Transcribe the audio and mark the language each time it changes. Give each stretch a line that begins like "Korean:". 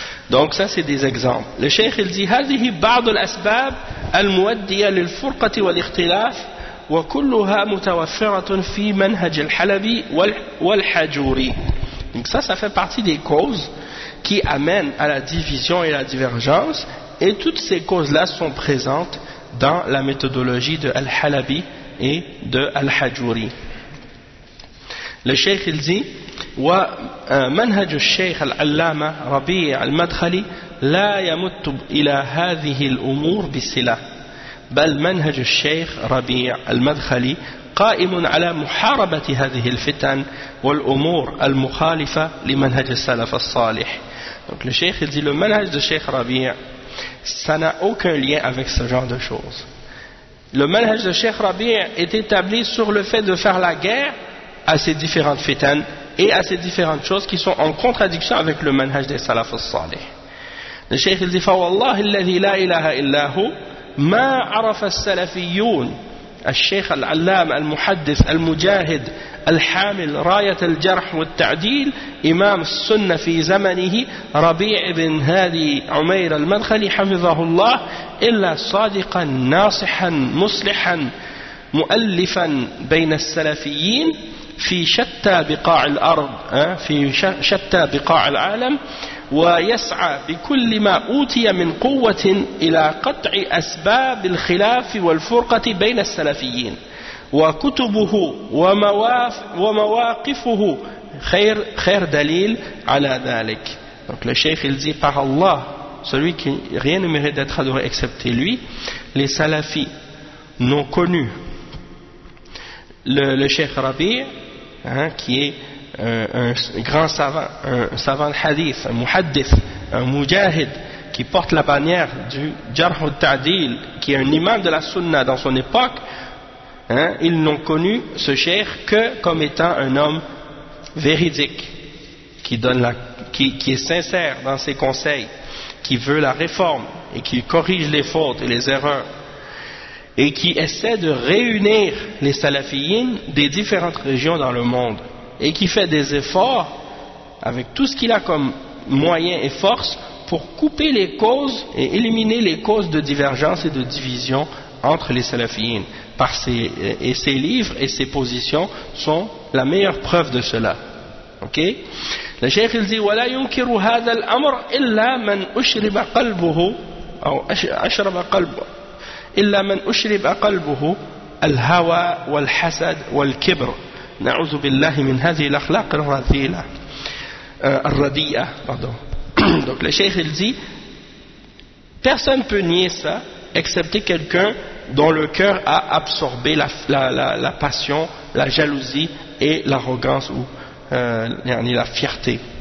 French: Donc ça c'est des exemples. Le cheikh il dit
Arabic: « Hadihi ba'd al-asbab al-muaddiya lil-furqati wal-ikhtilaf » وكلها متوفرة في منهج الحلبي والحجوري.
French: Donc ça fait partie des causes qui amènent à la division et la divergence, et toutes ces causes-là sont présentes dans la méthodologie de Al-Halabi et de Al-Hajuri. Le cheikh il dit
Arabic: ومنهج الشيخ العلامة ربيع المدخلي لا يمت إلى هذه الأمور بصلة بل منهج الشيخ ربيع المدخلي قائم على محاربة هذه الفتن والأمور المخالفة لمنهج السلف الصالح.
French: Donc le cheikh il dit, le manhaj de Cheikh Rabi, ça n'a aucun lien avec ce genre de choses. Le manhaj de Cheikh Rabi est établi sur le fait de faire la guerre à ces différentes fitanes et à ces différentes choses qui sont en contradiction avec le manhaj des salaf al-salih. Le cheikh il dit,
Arabic: فوالله الذي لا إله إلا هو ما عرف السلفيون الشيخ العلام المحدث المجاهد الحامل راية الجرح والتعديل إمام السنة في زمنه ربيع بن هادي عمير المدخلي حفظه الله إلا صادقا ناصحا مصلحا مؤلفا بين السلفيين في شتى بقاع الأرض في شتى بقاع العالم ويسعى بكل ما أوتي من قوة إلى قطع أسباب الخلاف والفرقة بين السلفيين وكتبه ومواقفه خير دليل على ذلك.
French: Donc le cheikh il dit par Allah, celui qui rien ne mérite d'être adoré excepté lui, les salafis n'ont connu le cheikh Rabi, hein, qui est un grand savant, un savant hadith, un muhaddith, un mujahid, qui porte la bannière du Jarh al-Ta'dil, qui est un imam de la sunna dans son époque, hein, ils n'ont connu ce cheikh que comme étant un homme véridique, qui donne la, qui est sincère dans ses conseils, qui veut la réforme et qui corrige les fautes et les erreurs, et qui essaie de réunir les salafiyins des différentes régions dans le monde, et qui fait des efforts avec tout ce qu'il a comme moyens et forces pour couper les causes et éliminer les causes de divergence et de division entre les salafiyins. Par ses, et ses livres et ses positions sont la meilleure preuve de cela. Ok, le cheikh il dit
Arabic: ولا ينكر هذا الامر الا من اشرب قلبه او اشرب قلبه الا من اشرب قلبه الهوى والحسد والكبر نعوذ بالله من هذه الاخلاق الرذيله الرديئه pardon.
French: Donc le cheikh il dit personne peut nier ça excepté quelqu'un dont le cœur a absorbé la passion, la jalousie et l'arrogance ou la fierté.